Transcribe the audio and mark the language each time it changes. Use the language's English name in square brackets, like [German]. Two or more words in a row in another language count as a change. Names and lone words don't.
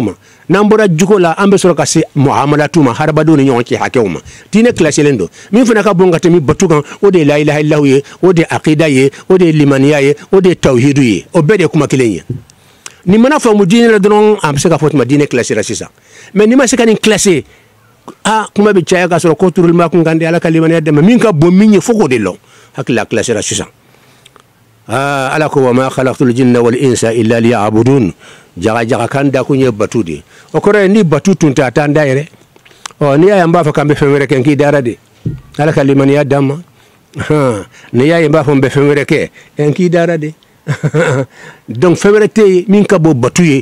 [Bambara] ma n'an bɔra juko la an bɛ sɔrɔ ka se muamalatu ma hadamadenw ni ɲɔgɔn cɛ hakɛw ma diinɛ kilasilen don min fana ka bon ka tɛmɛ batu kan o de ye [Arabic] لا إله إلا الله [Bambara] ye o de ye aqida ye o de ye limaniya ye o de ye tawhidu ye o bɛɛ de ye kuma kelen ye nin mana faamu diinɛ la dɔrɔn an bɛ se ka fɔ tuma diinɛ kilasira sisan mais n'i ma se ka nin kilase kuma bɛ caya ka sɔrɔ ko turulima kun kan di ala ka limaniya dɛmɛ min ka bon min ye fo k'o de lɔn hakili la kilasira sisan ala ko [Arabic] وما خلقت الجن والإنس إلا ليعبدون [Bambara] jaga kan da kun ye batu de o kɔrɔ ni batu tun ta tan da yɛrɛ ni y'a ye n b'a fɔ k'an bɛ fɛn wɛrɛ kɛ n k'i dara de ala ka limaniya d'an ma ni y'a ye n b'a fɔ n bɛ fɛn wɛrɛ kɛ n k'i dara de donc fɛn wɛrɛ tɛ yen min ka bon batu ye